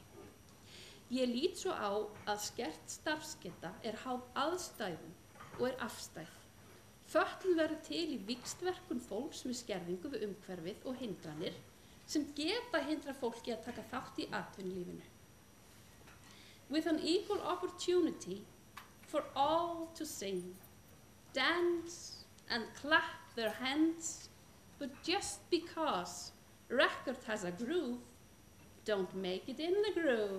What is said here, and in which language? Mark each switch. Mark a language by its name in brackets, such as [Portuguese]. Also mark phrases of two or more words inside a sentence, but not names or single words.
[Icelandic] Ég lít svo á að skert starfsgeta háð aðstæðum og afstæð. Fötlun verður til í víxtverkun fólks með skerðingu við umhverfið og hindranir sem geta hindra fólki að taka þátt í atvinnulífinu. [English] With an equal opportunity for all to sing, dance and clap their hands, but just because record has a groove, don't make it in the groove.